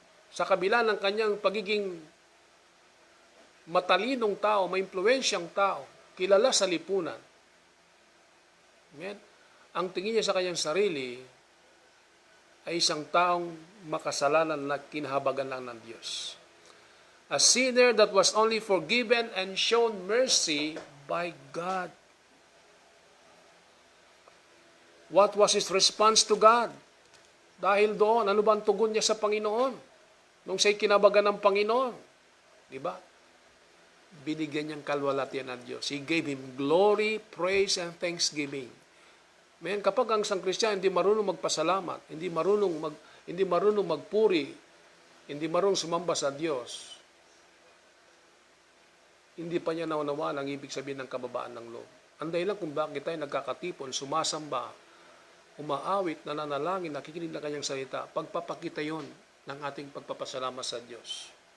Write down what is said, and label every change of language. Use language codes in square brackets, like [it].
[tl] Sa kabila ng kanyang pagiging matalinong tao, may impluwensyang tao, kilala sa lipunan. Amen? Ang tingin niya sa kanyang sarili ay isang taong makasalanan na kinahabagan lang ng Diyos. [en] A sinner that was only forgiven and shown mercy by God. What was his response to God? [tl] Dahil doon, ano ba ang tugon niya sa Panginoon? Nung siya'y kinabagan ng Panginoon. Di ba? Binigyan niyang kalwalatian ng Diyos. [en] He gave him glory, praise, and thanksgiving. [tl] Men, kapag ang isang Kristiyano hindi marunong magpasalamat, hindi marunong magpuri, hindi marunong sumamba sa Diyos, hindi pa niya naunawaan ang ibig sabihin ng kababaan ng loob. Ang dahilan kung bakit tayo nagkakatipon, sumasamba, umaawit, nananalangin, nakikinig na kanyang salita, pagpapakita yon ng ating pagpapasalamat sa Diyos.